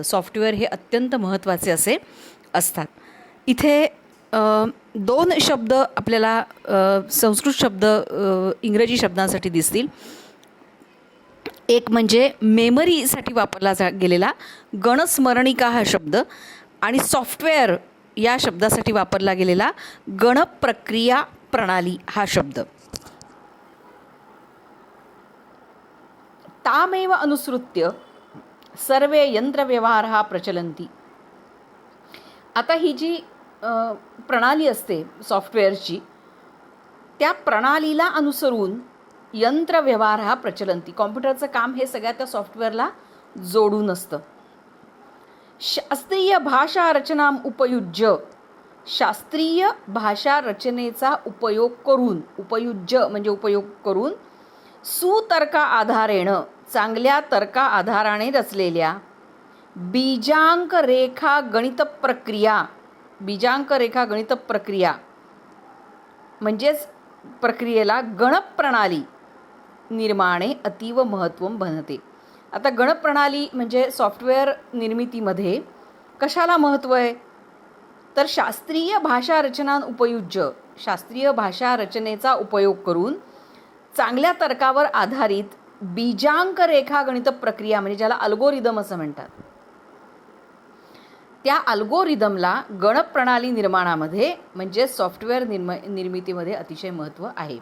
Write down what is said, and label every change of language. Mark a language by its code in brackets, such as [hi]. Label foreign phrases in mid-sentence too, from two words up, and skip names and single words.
[mr] सॉफ्टवेअर हे अत्यंत महत्त्वाचे असे असतात. इथे 2 शब्द आपल्याला संस्कृत शब्द इंग्रजी शब्दांसाठी दिसतील. एक म्हणजे मेमरीसाठी वापरला गेलेला गणस्मरणिका हा शब्द आणि सॉफ्टवेअर या शब्दासाठी वापरला गेलेला गणप्रक्रिया प्रणाली हा शब्द. [sa] तामेव अनुसृत्य सर्वे यंत्रव्यवहारः प्रचलन्ति. [mr] आता ही जी प्रणाली असते सॉफ्टवेअरची, त्या प्रणालीला अनुसरून यंत्रव्यवहार हा प्रचलन्ति, कॉम्प्युटरचं काम हे सगळ्या त्या सॉफ्टवेअरला जोडून असतं. [sa] शास्त्रीय भाषा रचना उपयुज्य, [mr] शास्त्रीय भाषा रचनेचा उपयोग करून, उपयुज्य म्हणजे उपयोग करून, [sa] सुतर्का आधारेण [mr] चांगल्या तर्का आधाराने रचलेल्या बीजांक रेखा गणित प्रक्रिया म्हणजेच प्रक्रियेला [sa] गणप्रणाली निर्माणे अतीव महत्त्वं बनते. [mr] आता गणप्रणाली म्हणजे सॉफ्टवेअर निर्मितीमध्ये कशाला महत्त्व आहे, तर शास्त्रीय भाषा रचनेचा उपयोग करून चांगल्या तर्कावर आधारित बीजांक रेखा गणित प्रक्रिया म्हणजे ज्याला अल्गोरिदम असं म्हणतात, त्या अल्गोरिदमला गणप्रणाली निर्माणामध्ये म्हणजे सॉफ्टवेअर निर्मितीमध्ये अतिशय महत्त्व आहे.